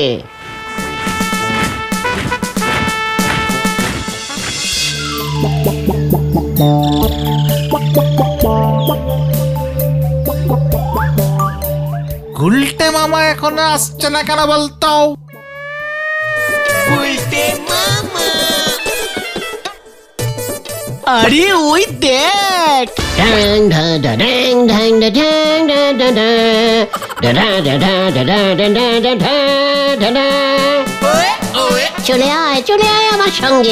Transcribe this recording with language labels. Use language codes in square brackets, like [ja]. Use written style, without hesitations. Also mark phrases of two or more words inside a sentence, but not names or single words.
[bn] গুলটে মামা এখনো আসছে না কেন বলতো? আরে ওই দেখ। ড্যাং ডা ডা ড্যাং ড্যাং ডা ড্যাং ডা ডা ডা ডা ডা ডা ডা ডা ডা ডা ডা ডা ডা ডা। চলে আয়, চলে আয় আমার সঙ্গে।